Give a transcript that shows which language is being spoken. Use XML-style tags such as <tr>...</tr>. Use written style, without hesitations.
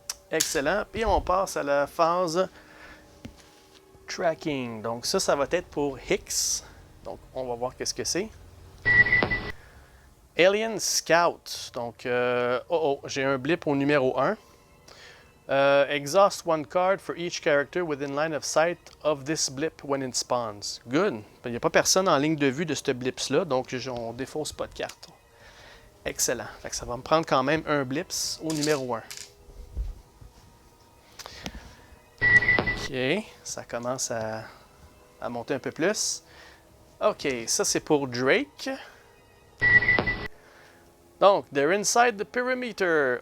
<fr>Excellent. Puis on passe à la phase tracking. Donc, ça va être pour Hicks. Donc, on va voir qu'est-ce que c'est. Alien Scout. Donc, j'ai un blip au numéro 1.</fr> <en>Exhaust 1 card for each character within line of sight of this blip when it spawns. Good.</en> <fr>Il n'y a pas personne en ligne de vue de ce blips-là, donc on ne défausse pas de carte. Excellent. Fait que ça va me prendre quand même un blips au numéro 1. OK. Ça commence à monter un peu plus. OK. Ça, c'est pour Drake.</fr> <en>Donc, they're inside the perimeter.</en>